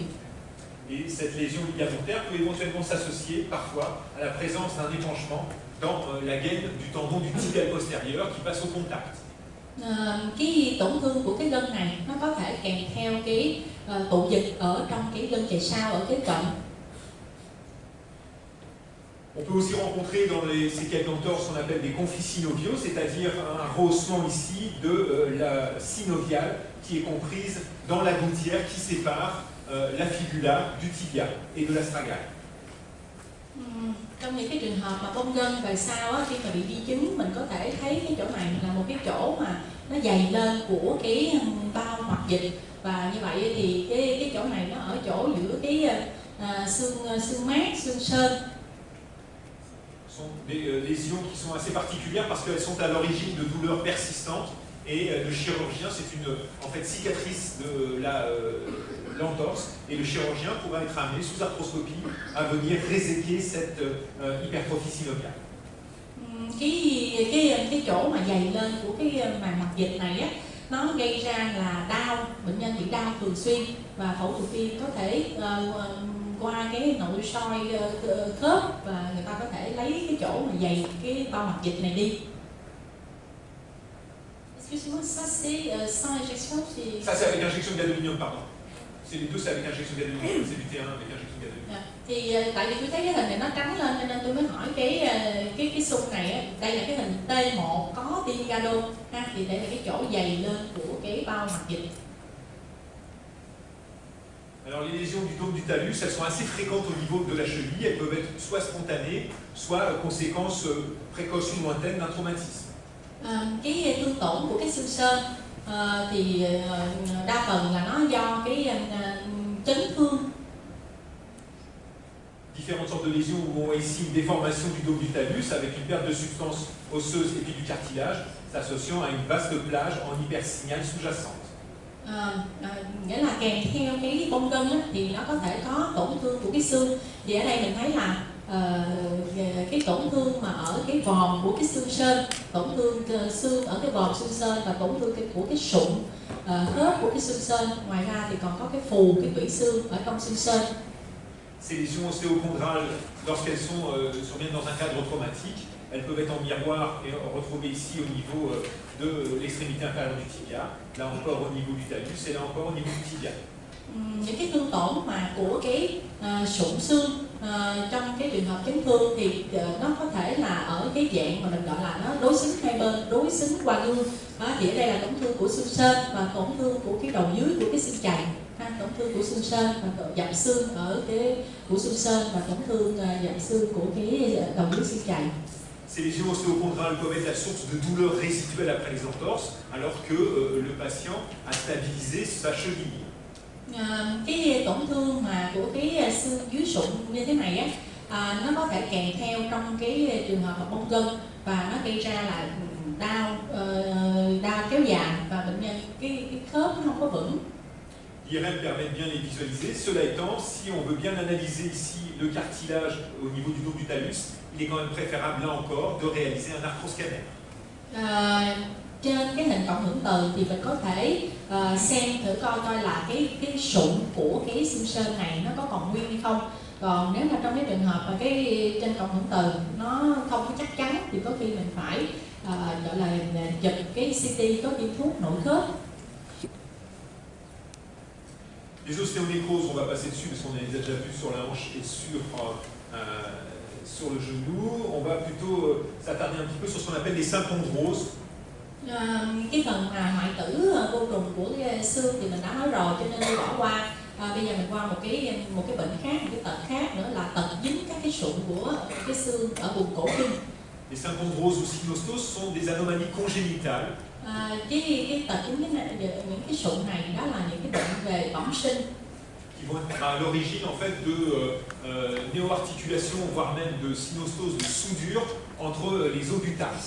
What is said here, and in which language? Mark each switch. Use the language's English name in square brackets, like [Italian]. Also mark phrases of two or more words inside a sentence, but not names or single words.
[French] Et cette lésion ligamentaire peut éventuellement s'associer parfois à la présence d'un épanchement dans la gaine du tendon du tibial postérieur qui passe au contact. [Vietnamese] Cái tổn thương của cái gân này nó có thể kèm theo cái tụ dịch ở trong cái gân chày sau ở cái cạnh. [French] On peut aussi rencontrer dans les séquelles d'entorse ce qu'on appelle des conflits synoviaux, c'est-à-dire un rehaussement ici de la synoviale qui est comprise dans la gouttière qui sépare la fibula du tibia et de l'astragale. [Vietnamese] Trong những cái trường hợp mà bong gân về sau á, khi mà bị di chứng mình có thể thấy cái chỗ này là một cái chỗ mà nó dày lên của cái bao hoặc dịch, và như vậy thì cái chỗ này nó ở chỗ giữa cái xương mát, xương sên. [French] Ce sont des lésions qui sont assez particulières parce qu'elles sont à l'origine de douleurs persistantes et le chirurgien, c'est une en fait cicatrice de l'entorse et le chirurgien pourra être amené sous arthroscopie à venir réséquer cette hypertrophie synoviale. [Vietnamese] Cái chỗ mà dày lên của cái màng mặt dịch này á, nó gây ra là đau, bệnh nhân bị đau thường xuyên và phẫu thuật viên có thể qua cái nội soi khớp và người ta có thể lấy cái chỗ mà dày cái bao mặt dịch này đi. [French] Excusez-moi, ça c'est sans injection? Ça c'est avec injection d'aluminium, pardon. C'est les deux, c'est avec injection gadolinique, c'est du T1 avec injection gadolinique. [Vietnamese] Thì tại vì tôi thấy cái hình này nó trắng lên cho nên tôi mới hỏi cái xung này á, đây là cái hình T1 có tiêm gadol ha, thì đây là cái chỗ dày lên của cái bao mạch dịch. [French] Alors les lésions du dôme du talus, elles sont assez fréquentes au niveau de la cheville, elles peuvent être soit spontanées, soit conséquences précoces ou lointaines d'un traumatisme. [Vietnamese] Cái thương tổn của cái xương sên thì đa phần là nó do cái chấn thương. [French] Différentes sortes de lésions où on voit ici une déformation du dôme du talus avec une perte de substance osseuse et puis du cartilage, s'associant à une vaste plage en hypersignal sous-jacente. [Vietnamese] Nghĩa là kèm theo cái bong gân á, thì nó có thể có tổn thương của cái xương. Thì ở đây mình thấy là cái tổn thương mà ở cái vòm của cái xương sên, tổn thương xương ở cái vòm xương sên và tổn thương của cái sụn khớp của cái xương sên. Ngoài ra thì còn có cái phù, cái tủy xương ở trong xương sên. [French] Ces lésions ostéochondrales, lorsqu'elles sont surviennent dans un cadre traumatique, elles peuvent être en miroir et retrouvées ici au niveau de l'extrémité inférieure du tibia, là encore au niveau du talus et là encore au niveau du tibia. [Vietnamese] Những cái thương tổn mà của cái sụn xương trong cái trường hợp chấn thương thì nó có thể là ở cái dạng mà mình gọi là nó đối xứng hai bên, đối xứng qua gương. Thì ở đây là tổn thương của xương sên và tổn thương của cái đầu dưới của cái xương chày, tổn thương của xương sên và dặm xương ở cái của xương sên và tổn thương dặm xương của cái đầu dưới xương chày. [French] Ces lésions ostéochondrales peuvent être la source de douleurs résiduelles après les entorses, alors que le patient a stabilisé sa cheville. [Vietnamese] Cái tổn thương mà của cái xương dưới sụn như thế này á, nó có thể kèm theo trong cái trường hợp bong gân và nó gây ra là đau kéo dài và bệnh nhân cái khớp nó không có vững. [French] L'IRM permet de bien les visualiser. Cela étant, si on veut bien analyser ici le cartilage au niveau du dôme du talus, il est quand même préférable là encore de réaliser un arthroscanner. [Vietnamese] Trên cái hình cộng hưởng từ thì mình có thể xem thử coi là cái sụn của cái xương sên này nó có còn nguyên hay không. Còn nếu mà trong cái trường hợp mà cái trên cộng hưởng từ nó không có chắc chắn thì có khi mình phải gọi là chụp cái CT có tiêm thuốc nội khớp. [French] Les ostéonécroses, on va passer dessus parce qu'on les a déjà vus sur la hanche et sur le genou. On va plutôt s'attarder un petit peu sur ce qu'on appelle les sympondroses. [Vietnamese] Cái phần mà hoại tử vô trùng của cái xương thì mình đã nói rồi cho nên đi bỏ qua. Bây giờ mình qua một cái bệnh khác, một cái tật khác nữa là tật dính các cái sụn của cái xương ở vùng cổ chân. [French] Les sympondroses ou synostoses sont des anomalies congénitales. [Vietnamese] Cái tật dính những cái sụn này đó là những cái bệnh về bẩm sinh. [French] Qui vont être à l'origine en fait de néoarticulation, voire même de synostoses, de soudure entre les os du tarse.